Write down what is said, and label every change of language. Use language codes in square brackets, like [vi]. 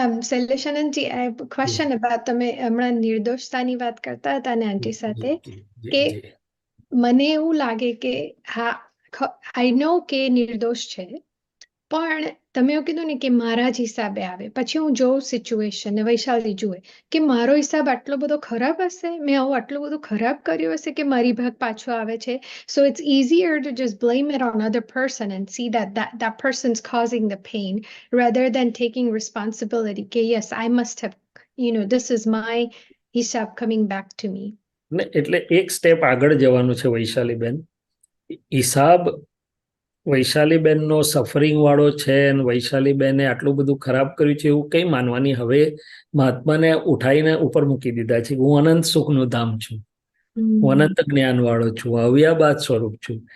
[gu] Shaileshanandji, [en] I have a question about, [gu] તમે હમણાં નિર્દોષતાની વાત કરતા હતા ને આંટી સાથે, કે મને એવું લાગે કે હા, [en] I know [gu] કે નિર્દોષ છે, પણ તમે એવું કીધું ને કે મારા જ હિસાબે આવે, પછી હું જોઉં સિચ્યુએશન ને વૈશાલી જુએ કે મારો હિસાબ આટલો બધો ખરાબ હશે, મેં આવું આટલું બધું ખરાબ કર્યું હશે કે મારી ભાગ પાછો આવે છે. [en] So it's easier to just blame it on other person and see that person's causing the pain rather than taking responsibility [gu] કે [en] yes, I must have, this is my હિસાબ coming back to me. [gu] ને એટલે એક step આગળ જવાનું છે વૈશાલીબેન. હિસાબ વૈશાલીબેનનો suffering વાળો છે, અને વૈશાલીબેને આટલું બધું ખરાબ કર્યું છે એવું કઈ માનવાની. હવે મહાત્માને ઉઠાઈને ઉપર મૂકી દીધા છે. હું અનંત સુખનું ધામ છું, હું અનંત જ્ઞાન વાળો છું, અવ્યાબાદ સ્વરૂપ છું.